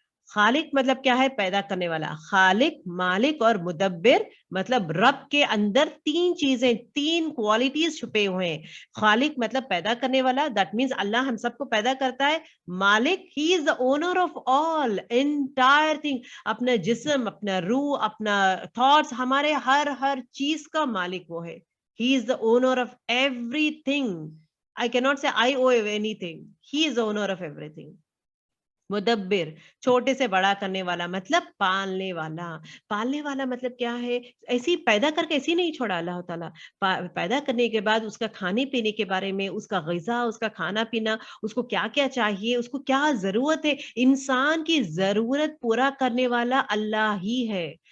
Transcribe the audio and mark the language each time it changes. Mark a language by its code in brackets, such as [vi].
[ur] خالق مطلب کیا ہے؟ پیدا کرنے والا. خالق, مالک اور مدبر مطلب رب کے اندر 3 چیزیں, 3 کوالٹیز چھپے ہوئے ہیں. خالق مطلب پیدا کرنے والا, [en] that means [ur] اللہ ہم سب کو پیدا کرتا ہے. مالک, [en] he is the owner of all, entire thing, [ur] اپنا جسم, اپنا روح, اپنا تھاٹس, ہمارے ہر چیز کا مالک وہ ہے. [en] He is the owner of everything. I cannot say I owe anything. He is the owner of everything. [ur] مدبر, چھوٹے سے بڑا کرنے والا مطلب پالنے والا. پالنے والا مطلب کیا ہے؟ ایسی پیدا کر کے ایسی نہیں چھوڑا اللہ تعالیٰ. پیدا کرنے کے بعد اس کا کھانے پینے کے بارے میں, اس کا غذا, اس کا کھانا پینا, اس کو کیا کیا چاہیے, اس کو کیا ضرورت ہے, انسان کی ضرورت پورا کرنے والا اللہ ہی ہے.